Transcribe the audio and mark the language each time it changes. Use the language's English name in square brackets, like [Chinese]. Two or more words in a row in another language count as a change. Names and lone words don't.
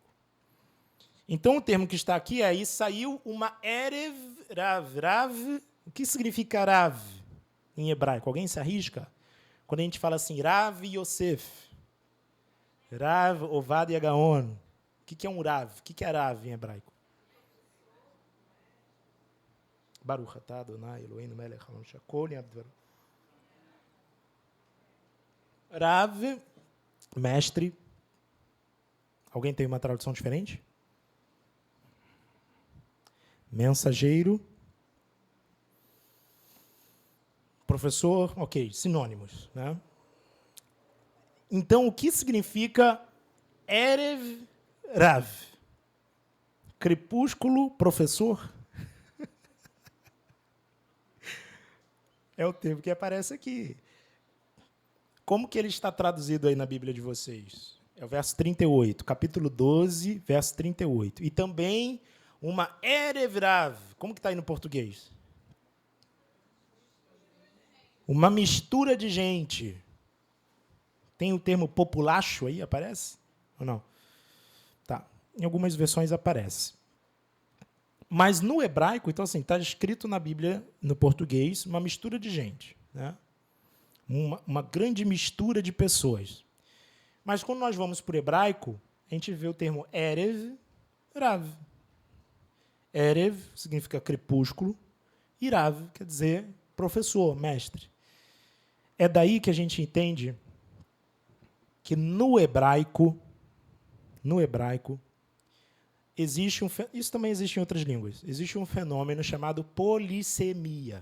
[Portuguese] Então, o termo que está aqui é, aí saiu uma [Hebrew] ערב רב. [Portuguese] Rav, o que significa Rav em hebraico? Alguém se arrisca? Quando a gente fala assim, Rav Yosef, Rav Ovadia Gaon, o que é um Rav? O que é Rav em hebraico? [Hebrew] ברוך אתה אדוני אלוהינו מלך העולם שהכל בדברו. [Portuguese] Rav, mestre. Alguém tem uma tradução diferente? Mensageiro. Professor, ok, sinônimos. Né? Então, o que significa [Hebrew] ערב רב? [Portuguese] Crepúsculo, professor? É o termo que aparece aqui. Como que ele está traduzido aí na Bíblia de vocês? É o verso 38, capítulo 12, verso 38. E também Uma [Hebrew] ערב רב. [Portuguese] Como que está aí no português? Uma mistura de gente. Tem o termo populacho aí, aparece? Ou não? Tá. Em algumas versões aparece. Mas no hebraico, então assim, está escrito na Bíblia, no português, uma mistura de gente. Né? Uma grande mistura de pessoas. Mas quando nós vamos para o hebraico, a gente vê o termo [Hebrew] ערב, רב. [Portuguese] Erev significa crepúsculo, e rav quer dizer professor, mestre. É daí que a gente entende que no hebraico, existe isso também existe em outras línguas, existe um fenômeno chamado polissemia.